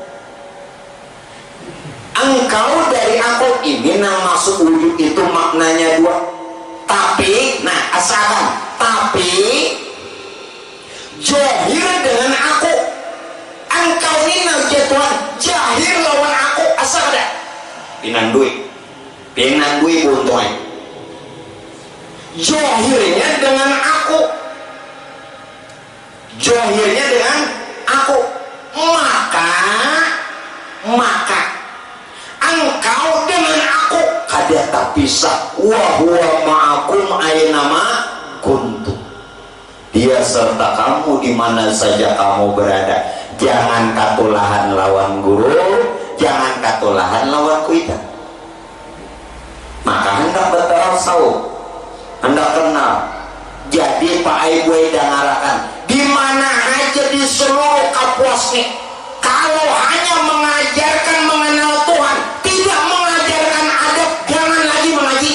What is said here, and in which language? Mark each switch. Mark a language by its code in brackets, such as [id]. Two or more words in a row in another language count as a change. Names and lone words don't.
[bjn] Engkau dari aku ini yang maksud wujud itu maknanya dua. Tapi, nah asalkan, tapi jahir dengan aku. Engkau ini ujar Tuhan, jahir lawan aku, asal ada pinan duit buntoi. Jahirnya dengan aku, jahirnya dengan aku, maka engkau dengan aku kada tak pisah. [ar] وهو معكم أينما كنتم, [id] dia serta kamu di mana saja kamu berada. [bjn] Jangan katulahan lawan guru, jangan katulahan lawan kuita. Maka hendak bertasawuf, hendak kenal. Jadi Pak Ai buai dangarakan di mana aja di seluruh Kapuas nih, kalau hanya mengajarkan mengenal Tuhan, tidak mengajarkan adab, jangan lagi mengaji.